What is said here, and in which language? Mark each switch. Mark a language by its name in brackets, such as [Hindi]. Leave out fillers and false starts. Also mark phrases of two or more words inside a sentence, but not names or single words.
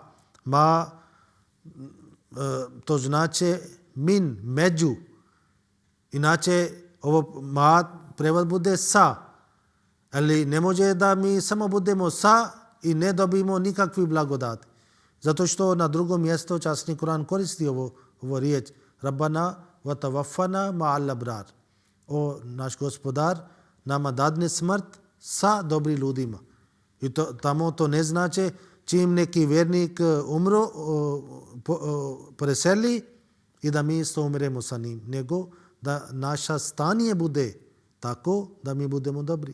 [Bosnian] Ma to znači min, među. Inače ovo ma prevod bude sa. Ali ne može da mi samo budemo sa i ne dobijemo nikakvi blagodati. Zato što na drugom mjestu časni Kur'an koristi ovo riječ. [Arabic] ربنا وتوفنا مع الأبرار. [Bosnian] O naš gospodar, nama dadne smrt sa dobri ljudima. I tamo to ne znači čim neki vjernik umro, preseli i da mi isto umremo sa njim, nego da naša stanje bude tako da mi budemo dobri.